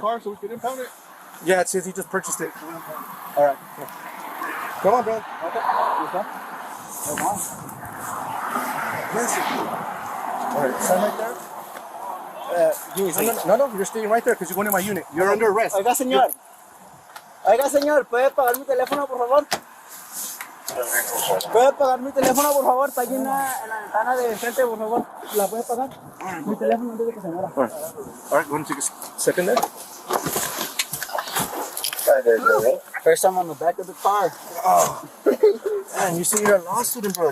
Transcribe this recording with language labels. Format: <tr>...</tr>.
<en>car so we can impound it. Yeah, it says he just purchased it. All right. Come on, bro. Okay. All right. Stand right there. No, you're staying right there because you're going in my unit. You're under arrest.</en> <es>Oiga, señor. Oiga, señor, ¿puede pagar mi teléfono, por favor? ¿Puede pagar mi teléfono, por favor? Está allí en la ventana de enfrente, por favor. ¿La puede pagar? Mi teléfono antes de que se muera.</es> <en>All right, go and take a second there. First time on the back of the car. Oh. Man, you see you're a law student, bro.</en>